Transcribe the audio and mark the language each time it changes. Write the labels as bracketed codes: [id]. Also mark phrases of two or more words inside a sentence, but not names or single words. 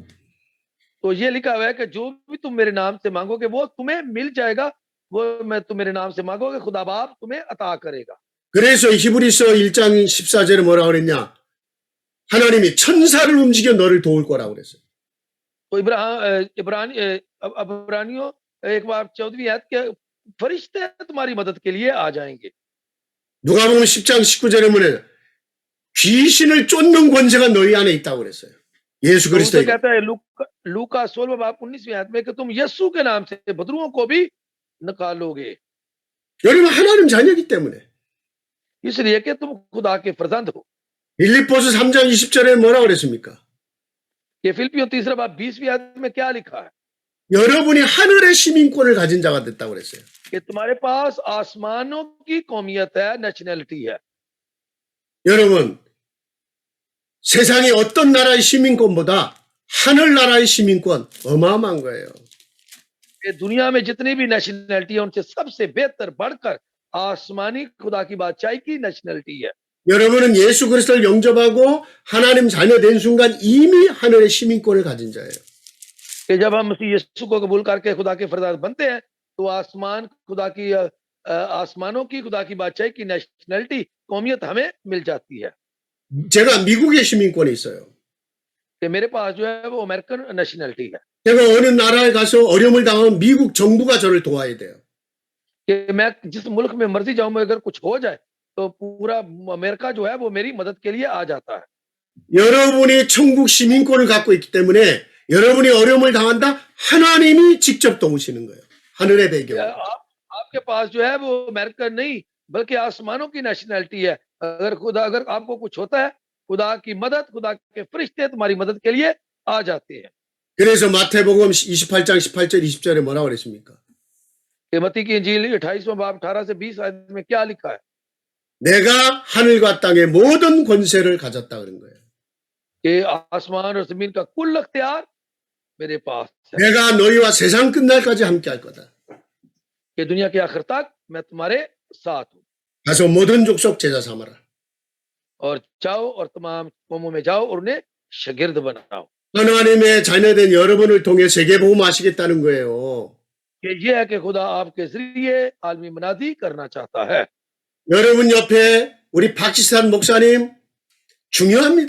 [ur] تو یہ لکھا ہوا ہے کہ جو بھی تم میرے نام سے مانگو گے وہ تمہیں مل جائے گا، وہ میں تم میرے نام سے مانگو گے خدا باپ تمہیں عطا کرے گا. [ko] 그래서 히브리서 1장 14절에 뭐라고 그랬냐? 하나님이 천사를 움직여 너를 도울 거라고 그랬어요. [ur] تو عبرانیوں 1 باب 14ویں آیت کے فرشتے تمہاری مدد کے لیے آ جائیں گے. [ko] 누가복음 10장 19절에 뭐냐? 귀신을 쫓는 권세가 너희 안에 있다고 그랬어요. 예수 [ur] तो [ko] 그리스도의. [ur] کہتا ہے لوقا 16 باب 19ویں آیت میں کہ تم یسوع کے نام سے بدروحوں کو بھی نکالو گے. [ko] 여러분 하나님 자녀이기 때문에. [ur] اس لیے کہ تم خدا کے فرزند ہو. [ko] 빌립보서 3장 20절에 뭐라고 그랬습니까? [ur] یہ فلپیوں 3 باب 20ویں آیت میں کیا لکھا ہے? [ko] 여러분이 하늘의 시민권을 가진 자가 됐다고 그랬어요. [ur] کہ تمہارے پاس آسمانوں کی قومیت ہے، نیشنیلٹی ہے. [ko] 여러분 세상의 어떤 나라의 시민권보다 하늘나라의 시민권 어마어마한 거예요. [ur] کہ دنیا میں جتنی بھی نیشنیلٹی ہے ان سے سب سے بہتر بڑھ کر آسمانی خدا کی بادشاہی کی نیشنیلٹی ہے. [ko] 여러분은 예수 그리스도를 영접하고 하나님 자녀 된 순간 이미 하늘의 시민권을 가진 자예요. [ur] کہ جب ہم مسیح یسوع کو قبول کر کے خدا کے فرزند بنتے ہیں تو آسمانوں کی خدا کی بادشاہی کی نیشنیلٹی قومیت ہمیں مل جاتی ہے. [ko] 제가 미국의 시민권이 있어요. [ur] کہ میرے پاس جو ہے وہ [en] American nationality [ur] है। [ko] 제가 어느 나라에 가서 어려움을 당하면 미국 정부가 저를 도와야 돼요. [ur] کہ میں جس ملک میں مرضی جاؤں، میں اگر کچھ ہو جائے تو پورا امریکا جو ہے وہ میری مدد کے لیے آ جاتا ہے. [ko] 여러분이 천국 시민권을 갖고 있기 때문에 여러분이 어려움을 당한다 하나님이 직접 도우시는 거예요. 하늘의 배경. [ur] آپ کے پاس جو ہے وہ امریکن نہیں بلکہ آسمانوں کی نیشنیلٹی ہے. اگر آپ کو کچھ ہوتا ہے خدا کی مدد، خدا کے فرشتے تمہاری مدد کے لیے آ جاتے ہیں. [ko] 그래서 마태복음 28장 18절 20절에 뭐라고 그랬습니까? [ur] متی کی انجیل 28واں باب 18 سے 20 آیت میں کیا لکھا ہے? [ko] 내가 하늘과 땅의 모든 권세를 가졌다 그런 거예요. [ur] کہ آسمان اور زمین کا کل اختیار میرے پاس ہے, [ko] 내가 너희와 세상 끝날까지 함께 할 거다. [ur] کہ دنیا کے آخر تک میں تمہارے ساتھ ہوں. [ko] 가서 모든 족속 제자 삼아라. [ur] اور جاؤ اور تمام قوموں میں جاؤ اور انہیں شاگرد بناؤ. [ko] 하나님의 자녀된 여러분을 통해 세계복음 하시겠다는 거예요. [ur] کہ یہ ہے کہ خدا آپ کے ذریعے عالمی منادی کرنا چاہتا ہے. [ko] 여러분 옆에 우리 파키스탄 목사님 중요합니다.